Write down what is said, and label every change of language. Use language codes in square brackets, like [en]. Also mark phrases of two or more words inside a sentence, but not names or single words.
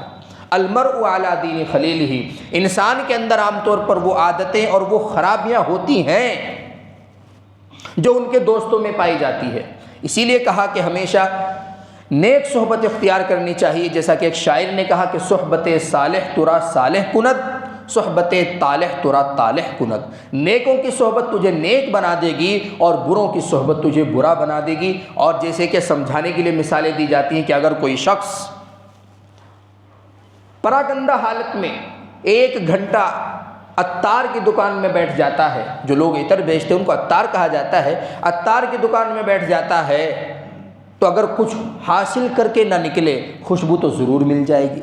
[ar] المرء علی دین خلیلہ، [ur] انسان کے اندر عام طور پر وہ عادتیں اور وہ خرابیاں ہوتی ہیں جو ان کے دوستوں میں پائی جاتی ہے۔ اسی لیے کہا کہ ہمیشہ نیک صحبت اختیار کرنی چاہیے، جیسا کہ ایک شاعر نے کہا کہ [fa] صحبت صالح ترا صالح کند، صحبت طالح ترا طالح کند، [ur] نیکوں کی صحبت تجھے نیک بنا دے گی اور بروں کی صحبت تجھے برا بنا دے گی۔ اور جیسے کہ سمجھانے کے لیے مثالیں دی جاتی ہیں کہ اگر کوئی شخص پراگندہ حالت میں 1 گھنٹہ عطار کی دکان میں بیٹھ جاتا ہے، جو لوگ عطر بیچتے ہیں ان کو عطار کہا جاتا ہے، عطار کی دکان میں بیٹھ جاتا ہے، تو اگر کچھ حاصل کر کے نہ نکلے، خوشبو تو ضرور مل جائے گی۔